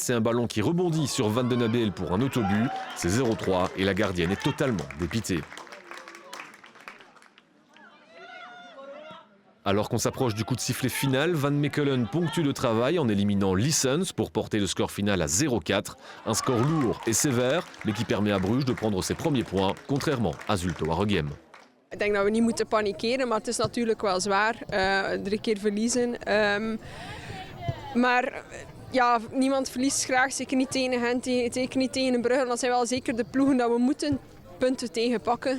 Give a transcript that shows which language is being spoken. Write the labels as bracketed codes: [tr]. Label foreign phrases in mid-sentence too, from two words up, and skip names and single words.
[fr] C'est un ballon qui rebondit sur Van den Abel pour un autobut. C'est 0-3 et la gardienne est totalement dépitée. Alors qu'on s'approche du coup de sifflet final, Van Mechelen ponctue le travail en éliminant Lissens pour porter le score final à 0-4. Un score lourd et sévère, mais qui permet à Bruges de prendre ses premiers points, contrairement à Zulte Waregem. [nl] Ik denk dat we niet moeten panikeren, maar het is natuurlijk wel zwaar. 3 keer verliezen. Maar ja, niemand verliest graag, zeker niet tegen Gent, zeker niet tegen Brugge. Dat zijn wel zeker de ploegen dat we moeten punten tegenpakken.